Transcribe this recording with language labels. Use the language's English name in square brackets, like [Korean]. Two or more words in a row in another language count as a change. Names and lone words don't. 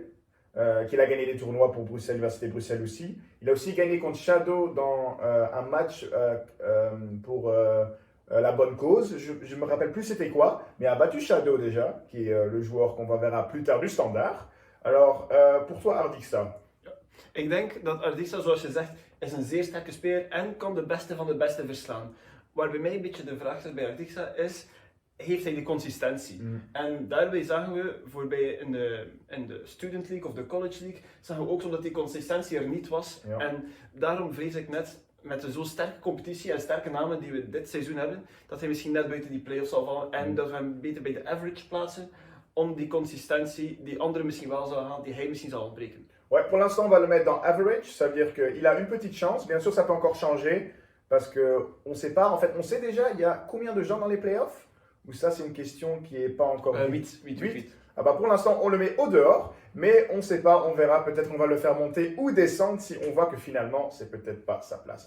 [French] Qu'il a gagné des tournois pour Bruxelles, l'Université de Bruxelles aussi. Il a aussi gagné contre Shadow dans un match pour la bonne cause. Je ne me rappelle plus c'était quoi, mais a battu Shadow déjà, qui est le joueur qu'on va verra plus tard du standaard. Alors, pour toi, Ardixa? [Dutch] Ik denk dat Ardixa, zoals je zegt, is een zeer sterke speler en kan de beste van de beste verslaan. Waar bij mij een beetje de vraag is bij Ardixa is, heeft hij die consistentie? En daarbij zagen we voorbij in de Student League of de College League, zagen we ook zo dat die consistentie er niet was. Ja. En daarom vrees ik net, met de zo sterke competitie en sterke namen die we dit seizoen hebben, dat hij misschien net buiten die play-offs zal vallen en dat we hem beter bij de average plaatsen, om die consistentie die anderen misschien wel zouden halen, die hij misschien zal ontbreken. [French] Ouais, pour l'instant, on va le mettre dans average. Ça veut dire qu'il a une petite chance. Bien sûr, ça peut encore changer parce qu'on ne sait pas. En fait, on sait déjà, il y a combien de gens dans les playoffs? Ou ça, c'est une question qui n'est pas encore... 8. Ah bah pour l'instant, on le met au dehors, mais on ne sait pas, on verra. Peut-être qu'on va le faire monter ou descendre si on voit que finalement, c'est peut-être pas sa place.